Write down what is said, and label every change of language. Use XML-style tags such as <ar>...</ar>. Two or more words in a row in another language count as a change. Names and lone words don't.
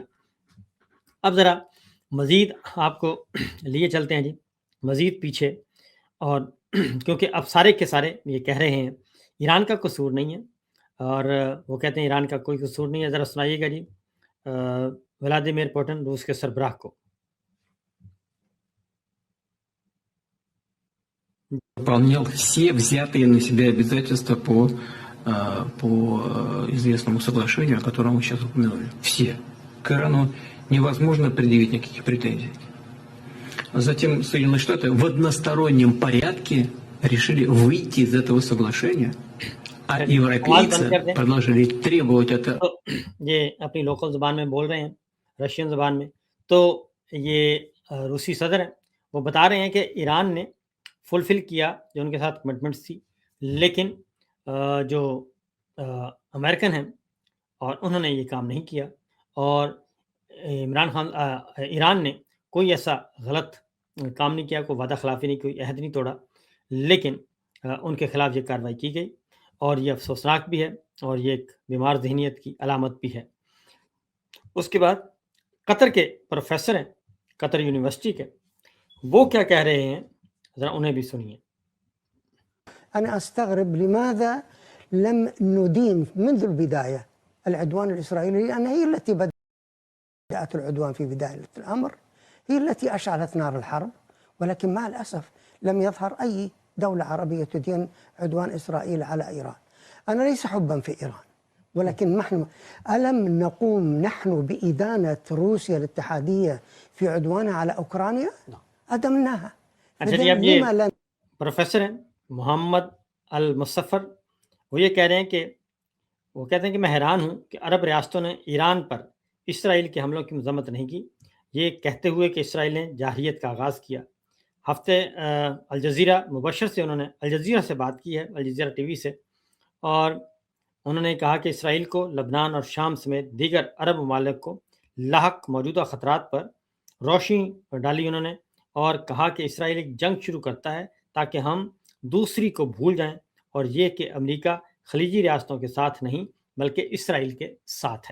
<ur>اب ذرا مزید آپ کو لیے چلتے ہیں جی مزید پیچھے, اور کیونکہ اب سارے کے سارے یہ کہہ رہے ہیں ایران کا قصور نہیں ہے, اور وہ کہتے ہیں ایران کا کوئی قصور نہیں ہے. ذرا سنائیے گا جی ولادیمیر پوٹن روس کے سربراہ کو.</ur> <ru>Выполнял все взятые на себя обязательства по известному соглашению, о котором мы сейчас упомянули. Все. К Ирану невозможно предъявить никаких претензий. Затем Соединенные Штаты в одностороннем порядке решили выйти из этого соглашения, а европейцы продолжили требовать это.</ru> <ur>یہ اپنی لوکل زبان میں بول رہے ہیں, رشین زبان میں. تو یہ روسی صدر ہیں, وہ بتا رہے ہیں کہ ایران نے فلفل کیا جو ان کے ساتھ کمٹمنٹس تھی, لیکن جو امریکن ہیں اور انہوں نے یہ کام نہیں کیا, اور ایران نے کوئی ایسا غلط کام نہیں کیا, کوئی وعدہ خلافی نہیں, کوئی عہد نہیں توڑا, لیکن ان کے خلاف یہ کارروائی کی گئی, اور یہ افسوسناک بھی ہے, اور یہ ایک بیمار ذہنیت کی علامت بھی ہے. اس کے بعد قطر کے پروفیسر ہیں, قطر یونیورسٹی کے, وہ کیا کہہ رہے ہیں, ذرا انہیں بھی سنیے.</ur> <ar>أنا أستغرب لماذا لم ندين منذ البداية العدوان الإسرائيلي، لأن هي التي بدأت العدوان في بداية الأمر، هي التي أشعلت نار الحرب، ولكن مع الأسف لم يظهر أي دولة عربية تدين عدوان إسرائيل على إيران. أنا ليس حبا في إيران، ولكن نحن ألم نقوم نحن بإدانة روسيا الاتحادية في عدوانها على أوكرانيا؟ أدمناها. لما لم</ar> <ur>پروفیسر ہیں محمد المصفر, وہ یہ کہہ رہے ہیں کہ وہ کہتے ہیں کہ میں حیران ہوں کہ عرب ریاستوں نے ایران پر اسرائیل کے حملوں کی مذمت نہیں کی, یہ کہتے ہوئے کہ اسرائیل نے جارحیت کا آغاز کیا. ہفتے الجزیرہ مبشر سے انہوں نے الجزیرہ سے بات کی ہے, الجزیرہ ٹی وی سے, اور انہوں نے کہا کہ اسرائیل کو لبنان اور شام سمیت دیگر عرب ممالک کو لاحق موجودہ خطرات پر روشنی ڈالی انہوں نے, اور کہا کہ اسرائیل ایک جنگ شروع کرتا ہے تاکہ ہم دوسری کو بھول جائیں, اور یہ کہ امریکہ خلیجی ریاستوں کے ساتھ نہیں بلکہ اسرائیل کے ساتھ ہے.</ur>